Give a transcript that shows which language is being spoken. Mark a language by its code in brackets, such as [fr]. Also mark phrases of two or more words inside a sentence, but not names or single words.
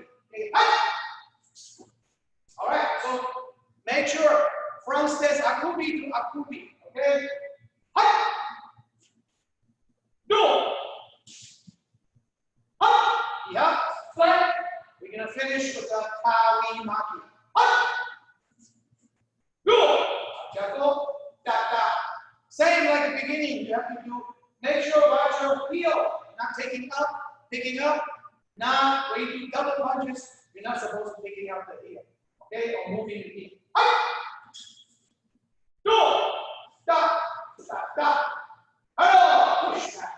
[en] Okay, all right, so make sure front stance akubi to akubi. Okay, do. Yeah, flat. We're gonna finish with the Kawi Maki. Go! Jago, tata. Same like the beginning. You have to do, make sure watch your heel. Not taking up, picking up. Now, when you do double punches, you're not supposed to be picking up the heel. Okay, or moving the heel. Go! Stop, stop, stop. Hello, push back.